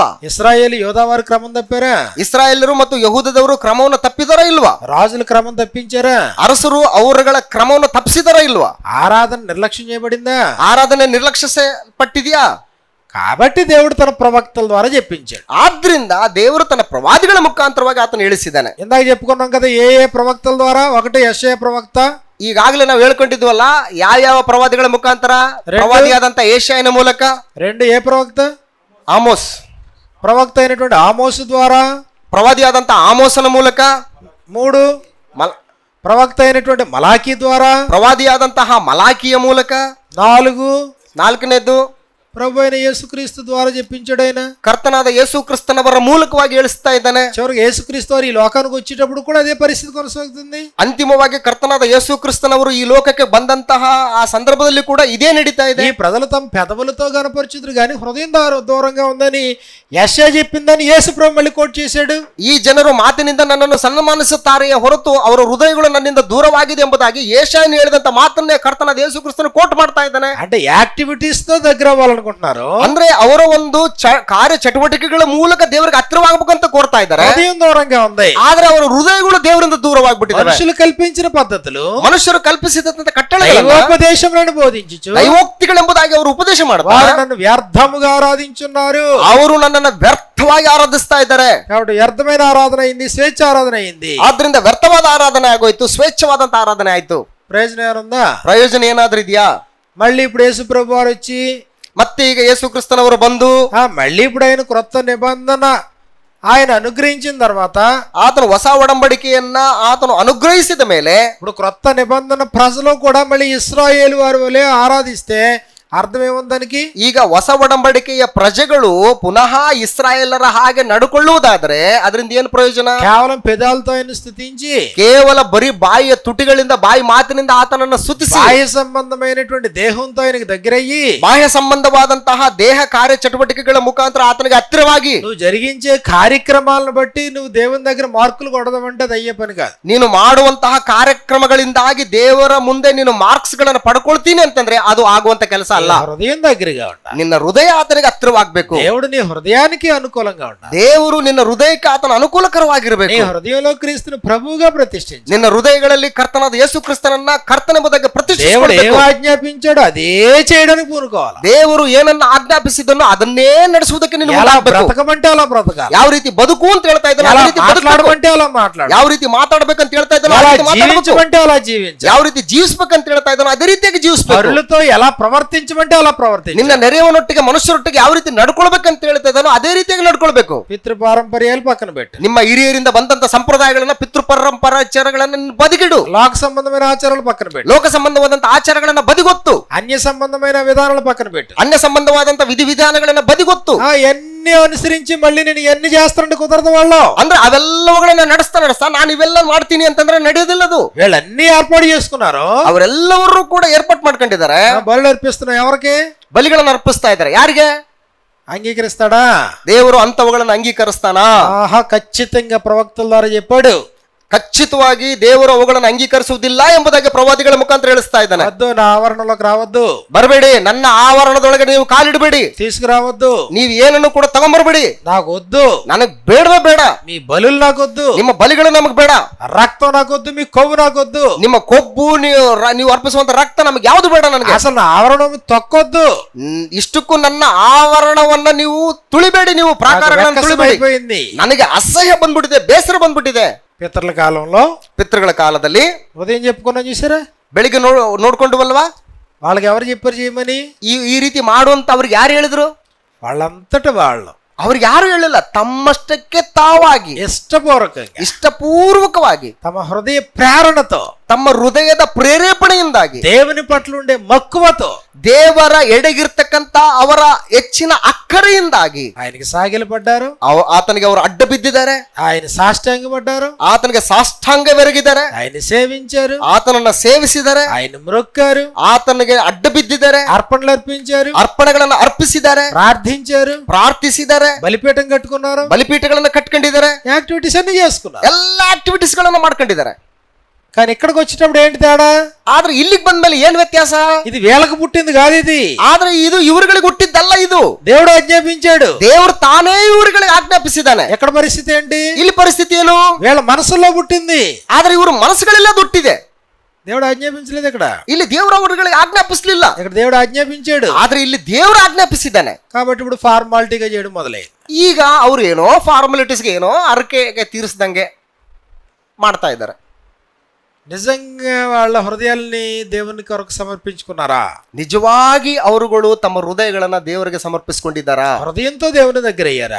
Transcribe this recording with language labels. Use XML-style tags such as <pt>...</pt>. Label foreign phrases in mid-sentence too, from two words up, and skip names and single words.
<te>ఇశ్రాయేలు యోధా వారు క్రమం తప్పారా?</te> <kn>ಇಸ್ರಾಯೇಲರು ಮತ್ತು ಯಹೂದದವರು ಕ್ರಮವನ್ನು ತಪ್ಪಿದಾರಾ ಇಲ್ವಾ?</kn> <te>రాజులు క్రమం తప్పించారా?</te> <kn>ಅರಸರು ಅವರುಗಳ ಕ್ರಮವನ್ನು ತಪ್ಪಿಸಿದಾರಾ ಇಲ್ವಾ?</kn> <te>ఆరాధన నిర్లక్ష్యం చేయబడిందా?</te> <kn>ಆರಾಧನೆ ನಿರ್ಲಕ್ಷಿಸಲ್ಪಟ್ಟಿದೆಯಾ?</kn> <te>కాబట్టి దేవుడు తన ప్రవక్తల ద్వారా చెప్పించాడు.</te> <kn>ಆದ್ರಿಂದ ದೇವರು ತನ್ನ ಪ್ರವಾದಿಗಳ ಮುಖಾಂತರವಾಗಿ ಆತನು ಹೇಳಿಸಿದ್ದಾನೆ.</kn> <te>ఇందాక చెప్పుకున్నాం కదా, ఏ ఏ ప్రవక్తల ద్వారా. ఒకటి యెషయా ప్రవక్త,</te> <kn>ಈಗಾಗಲೇ ನಾವು ಹೇಳ್ಕೊಂಡಿದ್ವಲ್ಲ ಯಾವ ಪ್ರವಾದಿಗಳ ಮುಖಾಂತರ? ಪ್ರವಾದಿಯಾದಂತ ಯೆಶಾಯನ ಮೂಲಕ.</kn> <te>2 ఏ ప్రవక్త?</te> <kn>ಆಮೋಸ್.</kn> <te>ప్రవక్త అయినటువంటి ఆమోసు ద్వారా.</te> <kn>ಪ್ರವಾದಿಯಾದಂತ ಆಮೋಸನ ಮೂಲಕ.</kn> <te>3 ప్రవక్త అయినటువంటి మలాకీ ద్వారా.</te> <kn>ಪ್ರವಾದಿಯಾದಂತಹ ಮಲಾಕಿಯ ಮೂಲಕ. 4 ನಾಲ್ಕನೇದು</kn> <te>ప్రభు అయిన యేసుక్రీస్తు ద్వారా చెప్పించాడు ఆయన.</te> <kn>ಕರ್ತನಾದ ಯೇಸು ಕ್ರಿಸ್ತನವರ ಮೂಲಕವಾಗಿ ಹೇಳಿಸ್ತಾ ಇದ್ದಾನೆ.</kn> <te>చివరికి యేసుక్రీస్తు వారు ఈ లోకానికి వచ్చేటప్పుడు కూడా అదే పరిస్థితి కొనసాగుతుంది.</te> <kn>ಅಂತಿಮವಾಗಿ ಕರ್ತನಾದ ಯೇಸು ಕ್ರಿಸ್ತನವರು ಈ ಲೋಕಕ್ಕೆ ಬಂದಂತಹ ಆ ಸಂದರ್ಭದಲ್ಲಿ ಕೂಡ ಇದೇ ನಡೀತಾ ಇದೆ.</kn> <te>ఈ ప్రజలు తమ పెదవులతో కనపరుచుదురు కానీ హృదయం దూరంగా ఉందని యెషయా చెప్పిందని యేసు ప్రభు మళ్ళీ కోట్ చేశాడు.</te> <kn>ಈ ಜನರು ಮಾತಿನಿಂದ ನನ್ನನ್ನು ಸನ್ಮಾನಿಸುತ್ತಾರೆಯೇ ಹೊರತು ಅವರ ಹೃದಯಗಳು ನನ್ನಿಂದ ದೂರವಾಗಿದೆ ಎಂಬುದಾಗಿ ಯೆಶಾಯನು ಹೇಳಿದಂತ ಮಾತನ್ನೇ ಕರ್ತನಾದ ಯೇಸು ಕ್ರಿಸ್ತನು ಕೋಟ್ ಮಾಡ್ತಾ ಇದ್ದಾನೆ.</kn> <te>అంటే యాక్టివిటీస్ తో దగ్గర అవ్వాలనుకుంటున్నాడు. అనుకుంటున్నారు</te> <kn>ಅಂದ್ರೆ ಅವರ ಒಂದು ಕಾರ್ಯ ಚಟುವಟಿಕೆಗಳ ಮೂಲಕ ದೇವರಿಗೆ ಹತ್ತಿರವಾಗಬೇಕಂತ ಕೋರ್ತಾ ಇದ್ದಾರೆ.</kn> <te>హృదయం దూరంగా ఉంది.</te> <kn>ಆದ್ರೆ ಅವರ ಹೃದಯಗಳು ದೇವರಿಂದ ದೂರವಾಗ್ಬಿಟ್ಟಿದ್ದಾರೆ.</kn> <te>మనుషులు కల్పించిన పద్ధతులు,</te> <kn>ಮನುಷ್ಯರು ಕಲ್ಪಿಸಿದಂತ ಕಟ್ಟಳೆಗಳನ್ನು,</kn> <te>దైవోపదేశములను బోధించుచు</te> <kn>ದೈವೋಕ್ತಿಗಳೆಂಬುದಾಗಿ ಅವರು ಉಪದೇಶ ಮಾಡ್ತಾರೆ.</kn> <te>వారు నన్ను వ్యర్థముగా ఆరాధించున్నారు.</te> <kn>ಅವರು ನನ್ನನ್ನು ವ್ಯರ್ಥವಾಗಿ ಆರಾಧಿಸ್ತಾ ಇದ್ದಾರೆ.</kn> <te>కాబట్టి వ్యర్థమైన ఆరాధన అయింది, స్వేచ్ఛ ఆరాధన అయింది.</te> <kn>ಆದ್ರಿಂದ ವ್ಯರ್ಥವಾದ ಆರಾಧನೆ ಆಗೋಯ್ತು, ಸ್ವೇಚ್ಛವಾದಂತ ಆರಾಧನೆ ಆಯ್ತು.</kn> <te>ప్రయోజనం ఏముందా?</te> <kn>ಪ್ರಯೋಜನ ಏನಾದ್ರೂ ಇದೆಯಾ?</kn> <te>మళ్ళీ ఇప్పుడు యేసు ప్రభు వారు వచ్చి</te> <kn>ಮತ್ತೆ ಈಗ ಯೇಸು ಕ್ರಿಸ್ತನವರು ಬಂದು</kn> <te>మళ్ళీ ఇప్పుడు ఆయన క్రొత్త నిబంధన ఆయన అనుగ్రహించిన తర్వాత,</te> <kn>ಆತನು ಹೊಸ ಒಡಂಬಡಿಕೆಯನ್ನ ಆತನು ಅನುಗ್ರಹಿಸಿದ ಮೇಲೆ</kn> <te>ఇప్పుడు క్రొత్త నిబంధన ప్రజలు కూడా మళ్ళీ ఇశ్రాయేలు వారి వలె ఆరాధిస్తే అర్థం ఏముంది దానికి?</te> <kn>ಈಗ ಹೊಸ ಒಡಂಬಡಿಕೆಯ ಪ್ರಜೆಗಳು ಪುನಃ ಇಸ್ರಾಯೇಲರ ಹಾಗೆ ನಡ್ಕೊಳ್ಳುವುದಾದ್ರೆ ಅದರಿಂದ ಏನು ಪ್ರಯೋಜನ?</kn> <te>కేవలం పెదాలతో ఆయన స్తుతించి,</te> <kn>ಕೇವಲ ಬರೀ ಬಾಯಿಯ ತುಟಿಗಳಿಂದ, ಬಾಯಿ ಮಾತಿನಿಂದ ಆತನನ್ನ ಸ್ತುತಿಸಿ,</kn> <te>బాహ్య సంబంధమైనటువంటి దేహంతో ఆయనకి దగ్గరయ్యి,</te> <kn>ಬಾಹ್ಯ ಸಂಬಂಧವಾದಂತಹ ದೇಹ ಕಾರ್ಯ ಚಟುವಟಿಕೆಗಳ ಮುಖಾಂತರ ಆತನಿಗೆ ಹತ್ತಿರವಾಗಿ,</kn> <te>నువ్వు జరిగించే కార్యక్రమాలను బట్టి నువ్వు దేవుని దగ్గర మార్కులు కొడదామంటే అది అయ్యే పని కాదు.</te> <kn>ನೀನು ಮಾಡುವಂತಹ ಕಾರ್ಯಕ್ರಮಗಳಿಂದಾಗಿ ದೇವರ ಮುಂದೆ ನೀನು ಮಾರ್ಕ್ಸ್ ಗಳನ್ನ ಪಡ್ಕೊಳ್ತೀನಿ ಅಂತಂದ್ರೆ ಅದು ಆಗುವಂತ ಕೆಲಸ ಅಲ್ಲ.</kn> <te>హృదయం దగ్గరగా ఉండాలి.</te> <kn>ನಿನ್ನ ಹೃದಯ ಆತನಿಗೆ ಹತ್ತಿರವಾಗಬೇಕು.</kn> <te>దేవుడు నీ హృదయానికి అనుకూలంగా ఉండాలి.</te> <kn>ದೇವರು ನಿನ್ನ ಹೃದಯಕ್ಕೆ ಆತನ ಅನುಕೂಲಕರವಾಗಿರಬೇಕು.</kn> <te>నీ హృదయంలో క్రీస్తుని ప్రభువుగా ప్రతిష్ఠించు.</te> <kn>ನಿನ್ನ ಹೃದಯಗಳಲ್ಲಿ ಕರ್ತನಾದ ಯೇಸು ಕ್ರಿಸ್ತನನ್ನ ಕರ್ತನೆಂಬುದಾಗಿ</kn> <te>దేవుడు</te> <kn>ಪ್ರತಿಷ್ಠಿಸಬೇಕು.</kn> <te>ఏం ఆజ్ఞాపించాడో అదే చేయడానికి పూనుకోవాలి.</te> <kn>ದೇವರು ಏನನ್ನ ಆಜ್ಞಾಪಿಸಿದನೋ ಅದನ್ನೇ ನಡೆಸುವುದಕ್ಕೆ ನೀನು</kn> <te>ఎలా</te> <kn>ಮುಂದಾಗಬೇಕು.</kn> <te>బ్రతకమంటే అలా బ్రతకాలి.</te> <kn>ಯಾವ ರೀತಿ ಬದುಕು ಅಂತ ಹೇಳ್ತಾ ಇದ್ದಾನೋ</kn> <te>ఎలా</te> <kn>ಅದೇ ರೀತಿ ಬದುಕಬೇಕು.</kn> <te>మాట్లాడమంటే అలా మాట్లాడు.</te> <kn>ಯಾವ ರೀತಿ ಮಾತಾಡ್ಬೇಕಂತ ಹೇಳ್ತಾ ಇದ್ದಾನೋ</kn> <te>ఎలా</te> <kn>ಆ ರೀತಿ ಮಾತಾಡಬೇಕು.</kn> <te>జీవించమంటే అలా జీవించు.</te> <kn>ಯಾವ ರೀತಿ ಜೀವಿಸ್ಬೇಕಂತ ಹೇಳ್ತಾ ಇದ್ದಾನೋ ಅದೇ ರೀತಿಯಾಗಿ ಜೀವಿಸಬೇಕು.</kn> <te>పరులతో ఎలా ప్రవర్తించమంటే అలా ప్రవర్తించు.</te> <kn>ನಿನ್ನ ನೆರೆಯವನೊಟ್ಟಿಗೆ ಮನುಷ್ಯರೊಟ್ಟಿಗೆ ಯಾವ ರೀತಿ ನಡ್ಕೊಳ್ಬೇಕಂತ ಹೇಳ್ತಾ ಇದ್ದಾನೋ ಅದೇ ರೀತಿಯಾಗಿ ನಡ್ಕೊಳ್ಬೇಕು.</kn> <te>పితృ పారంపర్యాలు పక్కన పెట్టు.</te> <kn>ನಿಮ್ಮ ಹಿರಿಯರಿಂದ ಬಂದಂತ ಸಂಪ್ರದಾಯಗಳನ್ನ, ಪಿತೃ ಪರಂಪರಾಚಾರಗಳನ್ನ ಬದಿಗಿಡು.</kn> <te>లోక సంబంధమైన ఆచారాలు పక్కన పెట్టు.</te> <kn>ಲೋಕ ಸಂಬಂಧವಾದಂತ ಆಚಾರಗಳನ್ನ ಬದಿಗೊತ್ತು.</kn> <te>అన్య సంబంధమైన విధానాలు పక్కన పెట్టు.</te> <kn>ಅನ್ಯ ಸಂಬಂಧವಾದಂತ ವಿಧಿವಿಧಾನಗಳನ್ನ ಬದಿಗೊತ್ತು.</kn> <te>ఎన్ని అనుసరించి మళ్ళీ నేను ఎన్ని చేస్తానంటే కుదరదు వాళ్ళు.</te> <kn>ಅಂದ್ರೆ ಅವೆಲ್ಲವುಗಳನ್ನ ನಡೆಸ್ತಾ ನಾನು ಇವೆಲ್ಲ ಮಾಡ್ತೀನಿ ಅಂತಂದ್ರೆ ನಡೆಯೋದಿಲ್ಲ. ಅದು</kn> <te>వీళ్ళన్నీ ఏర్పాటు చేసుకున్నారు.</te> <kn>ಅವರೆಲ್ಲರೂ ಕೂಡ ಏರ್ಪಾಟ್ ಮಾಡ್ಕೊಂಡಿದ್ದಾರೆ.</kn> <te>బలు అర్పిస్తున్నా ఎవరికి?</te> <kn>ಬಲಿಗಳನ್ನ ಅರ್ಪಿಸ್ತಾ ಇದ್ದಾರೆ. ಯಾರಿಗೆ?</kn> <te>అంగీకరిస్తాడా?</te> <kn>ದೇವರು ಅಂತವುಗಳನ್ನ ಅಂಗೀಕರಿಸ್ತಾನ?</kn> <te>ఆహా, ఖచ్చితంగా ప్రవక్తల ద్వారా చెప్పాడు.</te> <kn>ಖಚಿತವಾಗಿ ದೇವರು ಅವುಗಳನ್ನು ಅಂಗೀಕರಿಸುವುದಿಲ್ಲ ಎಂಬುದಾಗಿ ಪ್ರವಾದಿಗಳ ಮುಖಾಂತರ ಹೇಳಿಸ್ತಾ ಇದ್ದಾನೆ.</kn> <te>వద్దు, నా ఆవరణలోకి రావద్దు,</te> <kn>ಬರಬೇಡಿ, ನನ್ನ ಆವರಣದೊಳಗೆ ನೀವು ಕಾಲಿಡಬೇಡಿ,</kn> <te>తీసుకురావద్దు,</te> <kn>ನೀವು ಏನನ್ನು ಕೂಡ ತಗೊಂಬರ್ಬೇಡಿ,</kn> <te>నాకు వద్దు,</te> <kn>ನನಗ್ ಬೇಡವೇ ಬೇಡ,</kn> <te>మీ బలులు నాకొద్దు,</te> <kn>ನಿಮ್ಮ ಬಲಿಗಳು ನಮಗ್ ಬೇಡ,</kn> <te>రక్తం నాకొద్దు, మీ కొవ్వు నాకొద్దు,</te> <kn>ನಿಮ್ಮ ಕೊಬ್ಬು ನೀವು ಅರ್ಪಿಸುವಂತ ರಕ್ತ ನಮಗೆ ಯಾವುದು ಬೇಡ. ನನಗೆ</kn> <te>అసలు నా ఆవరణం తొక్కొద్దు.</te> <kn>ಇಷ್ಟಕ್ಕೂ ನನ್ನ ಆವರಣವನ್ನ ನೀವು ತುಳಿಬೇಡಿ, ನೀವು ಪ್ರಾಕಾರಗಳನ್ನು ತುಳಿಬೇಡಿ.</kn> <te>అయిపోయింది.</te> <kn>ನನಗೆ ಅಸಹ್ಯ ಬಂದ್ಬಿಟ್ಟಿದೆ, ಬೇಸರ ಬಂದ್ಬಿಟ್ಟಿದೆ.</kn> <te>పితరుల కాలంలో,</te> <kn>ಪಿತೃಗಳ ಕಾಲದಲ್ಲಿ</kn> <te>ఉదయం చెప్పుకున్నా చూసారా,</te> <kn>ಬೆಳಿಗ್ಗೆ ನೋಡ್ಕೊಂಡ್ವಲ್ವಾ,</kn> <te>వాళ్ళకి ఎవరు చెప్పారు చేయమని?</te> <kn>ಈ ರೀತಿ ಮಾಡುವಂತ ಅವ್ರಿಗೆ ಯಾರು ಹೇಳಿದ್ರು?</kn> <te>వాళ్ళంతట వాళ్ళు,</te> <kn>ಅವ್ರಿಗೆ ಯಾರು ಹೇಳಿಲ್ಲ, ತಮ್ಮಷ್ಟಕ್ಕೆ ತಾವಾಗಿ ಇಷ್ಟಪೂರ್ವಕವಾಗಿ</kn> <te>తమ హృదయ ప్రేరణతో,</te> <kn>ತಮ್ಮ ಹೃದಯದ ಪ್ರೇರೇಪಣೆಯಿಂದಾಗಿ,</kn> <te>దేవుని పట్ల ఉండే మక్కువతో,</te> <kn>ದೇವರ ಎಡೆಗಿರ್ತಕ್ಕಂತ ಅವರ ಹೆಚ್ಚಿನ ಅಕ್ಕರೆಯಿಂದಾಗಿ</kn> <te>ఆయనకి సాగిలపడ్డారు,</te> <kn>ಆತನಿಗೆ ಅವರು ಅಡ್ಡ ಬಿದ್ದಿದ್ದಾರೆ,</kn> <te>ఆయన సాష్టాంగపడ్డారు,</te> <kn>ಆತನಿಗೆ ಸಾಷ್ಟಾಂಗವೆರಗಿದ್ದಾರೆ,</kn> <te>ఆయన సేవించారు,</te> <kn>ಆತನನ್ನ ಸೇವಿಸಿದ್ದಾರೆ,</kn> <te>ఆయన మ్రొక్కారు,</te> <kn>ಆತನಿಗೆ ಅಡ್ಡ ಬಿದ್ದಿದ್ದಾರೆ,</kn> <te>అర్పణలు అర్పించారు,</te> <kn>ಅರ್ಪಣೆಗಳನ್ನ ಅರ್ಪಿಸಿದ್ದಾರೆ,</kn> <te>ప్రార్థించారు,</te> <kn>ಪ್ರಾರ್ಥಿಸಿದ್ದಾರೆ,</kn> <te>బలిపీఠం కట్టుకున్నారు,</te> <kn>ಬಲಿಪೀಠಗಳನ್ನ ಕಟ್ಕೊಂಡಿದ್ದಾರೆ,</kn> <te>యాక్టివిటీస్ అన్ని చేసుకున్నారు,</te> <kn>ಎಲ್ಲ ಆಕ್ಟಿವಿಟೀಸ್ ಗಳನ್ನ ಮಾಡ್ಕೊಂಡಿದ್ದಾರೆ.</kn> <te>కానీ ఇక్కడికి వచ్చేటప్పుడు ఏంటి తేడా?</te> <kn>ಆದ್ರೆ ಇಲ್ಲಿಗೆ ಬಂದ್ಮೇಲೆ ಏನ್ ವ್ಯತ್ಯಾಸ?</kn> <te>ఇది వీళ్ళకి పుట్టింది కాదు, ఇది</te> <kn>ಆದ್ರೆ ಇದು ಇವರುಗಳಿಗೆ ಹುಟ್ಟಿದ್ದಲ್ಲ, ಇದು</kn> <te>దేవుడు ఆజ్ఞాపించాడు.</te> <kn>ದೇವರು ತಾನೇ ಇವರುಗಳಿಗೆ ಆಜ್ಞಾಪಿಸಿದ್ದಾನೆ.</kn> <te>ఎక్కడ పరిస్థితి ఏంటి?</te> <kn>ಇಲ್ಲಿ ಪರಿಸ್ಥಿತಿ ಏನು?</kn> <te>వీళ్ళ మనసులో పుట్టింది,</te> <kn>ಆದ್ರೆ ಇವರು ಮನಸ್ಸುಗಳೆಲ್ಲ ದುಟ್ಟಿದೆ.</kn> <te>దేవుడు ఆజ్ఞాపించలేదు. ఇక్కడ</te> <kn>ಇಲ್ಲಿ ದೇವರು ಅವರುಗಳಿಗೆ ಆಜ್ಞಾಪಿಸಲಿಲ್ಲ,</kn> <te>ఇక్కడ దేవుడు ఆజ్ఞాపించాడు.</te> <kn>ಆದ್ರೆ ಇಲ್ಲಿ ದೇವರು ಆಜ್ಞಾಪಿಸಿದ್ದಾನೆ.</kn> <te>కాబట్టి ఇప్పుడు ఫార్మాలిటీగా చేయడం మొదలైంది.</te> <kn>ಈಗ ಅವ್ರು ಏನೋ ಫಾರ್ಮಾಲಿಟೀಸ್ಗೆ ಏನೋ ಅರಕೆಗೆ ತೀರಿಸಿದಂಗೆ ಮಾಡ್ತಾ ಇದ್ದಾರೆ.</kn> <te>నిజంగా వాళ్ళ హృదయాల్ని దేవుని కొరకు సమర్పించుకున్నారా?</te> <kn>ನಿಜವಾಗಿ ಅವರುಗಳು ತಮ್ಮ ಹೃದಯಗಳನ್ನ ದೇವರಿಗೆ ಸಮರ್ಪಿಸಿಕೊಂಡಿದ್ದಾರಾ?</kn> <te>హృదయంతో దేవుని దగ్గర అయ్యారా?</te>